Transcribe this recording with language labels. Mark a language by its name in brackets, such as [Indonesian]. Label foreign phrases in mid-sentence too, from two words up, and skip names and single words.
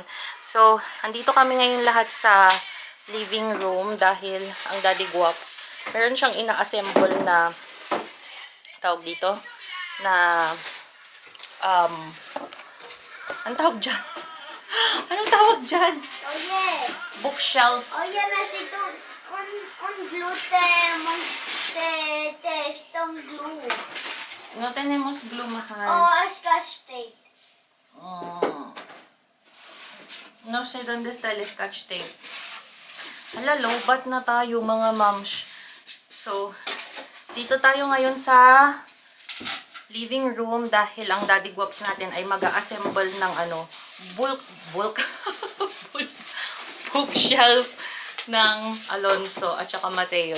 [Filipino] So, andito kami ngayon lahat sa [English] living room [Filipino] dahil ang Daddy Guaps, meron siyang ina-assemble na tawag dito na ang tawag dyan? Anong tawag dyan? [Spanish] Oye, Bookshelf. oye, necesito un glue de [English] stone glue. [Spanish] No tenemos glue, mahal. O [English] scotch tape. [Spanish] No sé dónde está el [English] scotch tape. [Filipino] Hala, lowbat na tayo mga moms. So, dito tayo ngayon sa [English] living room [Filipino] dahil ang Daddy Guaps natin ay mag-assemble ng bookshelf ng Alonso at saka Mateo.